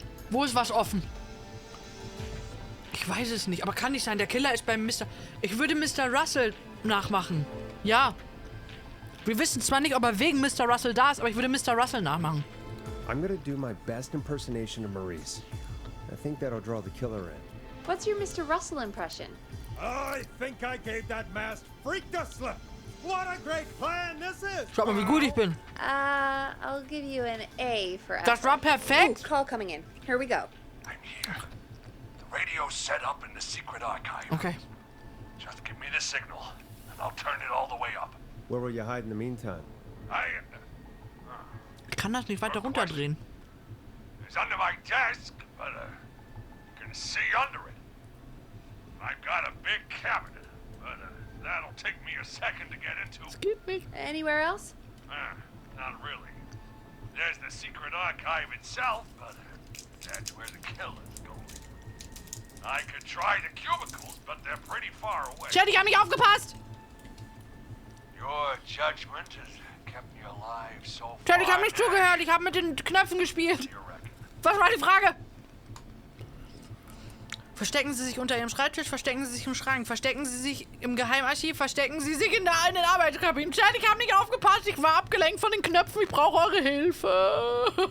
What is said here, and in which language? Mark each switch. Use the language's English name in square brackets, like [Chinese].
[German] Wo ist was offen? Ich weiß es nicht, aber kann nicht sein. Der Killer ist beim Mr. Ich würde Mr. Russell nachmachen. Ja. Wir wissen zwar nicht, ob er wegen Mr. Russell da ist, aber ich würde Mr. Russell nachmachen. [English] I'm gonna do my best impersonation of Maurice. I think that'll draw the killer in. What's your Mr. Russell impression? I think I gave that masked freak the slip. What a great plan this is. [German] Schaut mal, wie gut ich bin. [English] I'll give you an A for effort. [German] Das war perfekt. [English] Ooh, call coming in. Here we go. I'm here. The radio's set up in the secret archive. Okay. Just give me the signal, and I'll turn it all the way up. Where will you hide in the meantime? [German] Ich kann das nicht weiter runterdrehen. [English] It's under my desk, but you can see under it. I've got a big cabinet, but that'll take me a second to get into. [German] Das geht nicht. [English] Anywhere else? Not really. There's the secret archive itself, but that's where the killer's going. I could try the cubicles, but they're pretty far away. [German] Chat, ich hab nicht aufgepasst. [English] Your judgment has kept me alive so far. [German] Chat, ich hab nicht zugehört. Ich hab mit den Knöpfen gespielt. [English] You reckon? [German] Was war die Frage? Verstecken Sie sich unter Ihrem Schreibtisch, verstecken Sie sich im Schrank, verstecken Sie sich im Geheimarchiv, verstecken Sie sich in den Arbeitskabinen. Chat, ich hab nicht aufgepasst. Ich war abgelenkt von den Knöpfen. Ich brauche eure Hilfe.